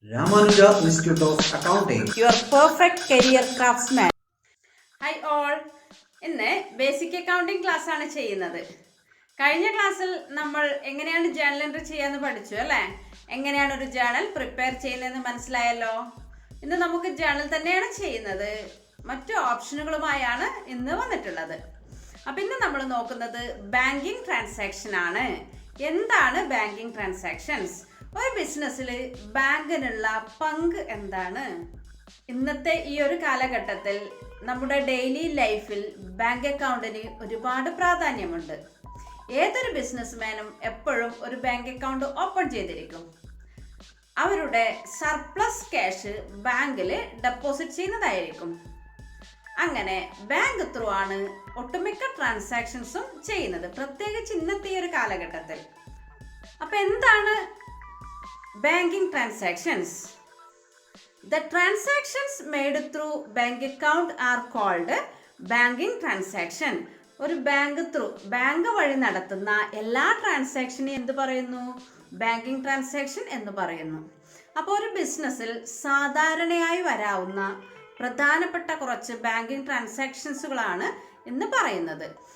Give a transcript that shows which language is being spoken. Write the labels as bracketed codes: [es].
[en] Ramanuja Institute of Accounting. Your perfect career craftsman. Hi all. [ml] ഇന്ന് basic accounting class ആണ് ചെയ്യുന്നത്. കഴിഞ്ഞ ക്ലാസ്സിൽ നമ്മൾ എങ്ങനെയാണ് ജേണൽ എൻട്രി ചെയ്യാന്ന് പഠിച്ചു അല്ലേ? എങ്ങനെയാണ് ഒരു ജേണൽ പ്രിപ്പയർ ചെയ്യുന്നതെന്ന് മനസ്സിലായല്ലോ. ഇന്ന് നമുക്ക് ജേണൽ തന്നെയാണ് ചെയ്യുന്നത്. മറ്റു ഓപ്ഷനുകളുമായാണ് ഇന്ന് വന്നിട്ടുള്ളത്. അപ്പം ഇന്ന് നമ്മൾ നോക്കുന്നത് ബാങ്കിങ് ട്രാൻസാക്ഷൻ ആണ്. എന്താണ് ബാങ്കിങ് ട്രാൻസാക്ഷൻസ്? ഒരു ബിസിനസ്സിൽ ബാങ്കിനുള്ള പങ്ക് എന്താണ്? ഇന്നത്തെ ഈ ഒരു കാലഘട്ടത്തിൽ നമ്മുടെ ഡെയിലി ലൈഫിൽ ബാങ്ക് അക്കൗണ്ടിന് ഒരുപാട് പ്രാധാന്യമുണ്ട്. ഏതൊരു ബിസിനസ്മാനും എപ്പോഴും ഒരു ബാങ്ക് അക്കൗണ്ട് ഓപ്പൺ ചെയ്തിരിക്കും. അവരുടെ സർപ്ലസ് ക്യാഷ് ബാങ്കിൽ ഡെപ്പോസിറ്റ് ചെയ്യുന്നതായിരിക്കും. അങ്ങനെ ബാങ്ക് ത്രൂ ആണ് ഒട്ടുമിക്ക ട്രാൻസാക്ഷൻസും ചെയ്യുന്നത്, പ്രത്യേകിച്ച് ഇന്നത്തെ ഈ ഒരു കാലഘട്ടത്തിൽ. അപ്പം എന്താണ് banking transactions? [en] The transactions made through bank account are called banking transaction. [ml] ഒരു ബാങ്ക് വഴി നടത്തുന്ന എല്ലാ ട്രാൻസാക്ഷനും എന്ത് പറയുന്നു? ബാങ്കിങ് ട്രാൻസാക്ഷൻ എന്ന് പറയുന്നു. അപ്പോൾ ഒരു ബിസിനസ്സിൽ സാധാരണയായി വരാവുന്ന പ്രധാനപ്പെട്ട കുറച്ച് ബാങ്കിങ് ട്രാൻസാക്ഷൻസുകളാണ് ഇന്ന് പറയുന്നത്.